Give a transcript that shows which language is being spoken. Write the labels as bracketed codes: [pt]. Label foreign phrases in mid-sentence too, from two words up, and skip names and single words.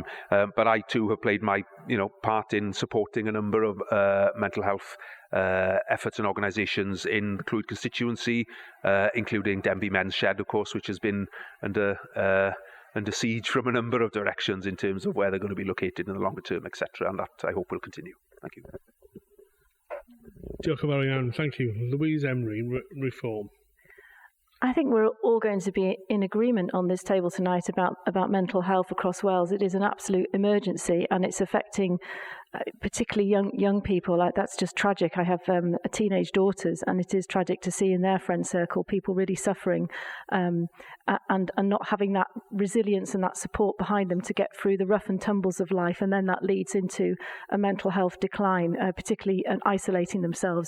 [en] But I too have played my, part in supporting a number of mental health efforts and organisations in the Clwyd constituency, including Denby Men's Shed, of course, which has been under siege from a number of directions in terms of where they're going to be located in the longer term, etc. And that, I hope, will continue. Thank you. [cy] Diolch yn fawr iawn. [en] Thank you. Louise, Emery, Reform. I think we're all going to be in agreement on this table tonight about mental health across Wales. It is an absolute emergency, and it's affecting particularly young people. Like, that's just tragic. I have teenage daughters, and it is tragic to see in their friend circle people really suffering and not having that resilience and that support behind them to get through the rough and tumbles of life, and then that leads into a mental health decline, particularly isolating themselves.